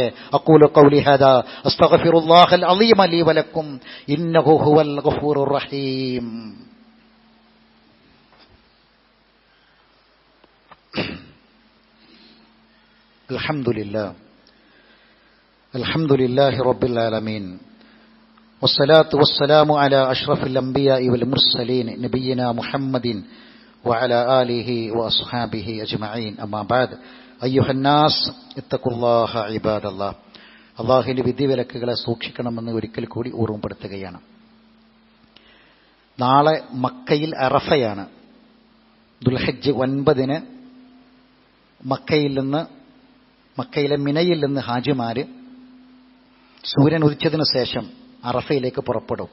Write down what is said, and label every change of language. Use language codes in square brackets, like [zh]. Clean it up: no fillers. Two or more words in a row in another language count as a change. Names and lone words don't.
[ar] أقول قولي هذا أستغفر الله العظيم لي ولكم إنه هو الغفور الرحيم. الحمد لله رب العالمين. والصلاة والسلام على أشرف الأنبياء والمرسلين نبينا محمد وعلى آله وأصحابه أجمعين. أما بعد أيها الناس اتقوا الله عباد الله. [ml] അള്ളാഹുവിന്റെ വിധിവിലക്കുകളെ സൂക്ഷിക്കണമെന്ന് ഒരിക്കൽ കൂടി ഓർമ്മപ്പെടുത്തുകയാണ്. നാളെ മക്കയിൽ അറഫയാണ്. ദുൽഹജ്ജ് 9 മക്കയിൽ നിന്ന്, മക്കയിലെ മിനയിൽ നിന്ന് ഹാജിമാര് സൂര്യൻ ഉദിച്ചതിനു ശേഷം അറഫയിലേക്ക് പുറപ്പെടും.